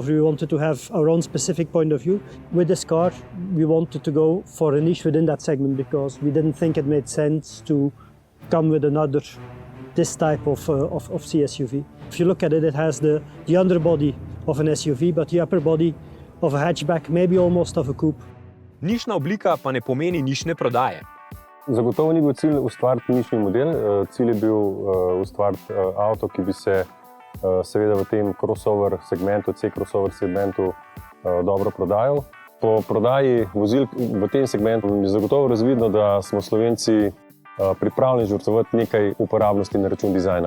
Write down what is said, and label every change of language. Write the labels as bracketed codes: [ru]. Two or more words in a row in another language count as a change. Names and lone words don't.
[en] We wanted to have our own specific point of view. With this car, we wanted to go for a niche within that segment because we didn't think it made sense to come with this type of CSUV. If you look at it, it has the underbody of an SUV, but the upper body of a hatchback, maybe almost of a coupe. [sl] Nišna oblika pa ne pomeni nišne prodaje. Zagotovo ni bil cilj ustvariti nišni model. Cilj je bil ustvariti avto, ki bi se seveda v tem crossover segmentu, C-crossover segmentu dobro prodajal. Po prodaji vozil v tem segmentu je zagotovo razvidno, da smo Slovenci pripravljeni žrtvovati nekaj uporabnosti na račun dizajna.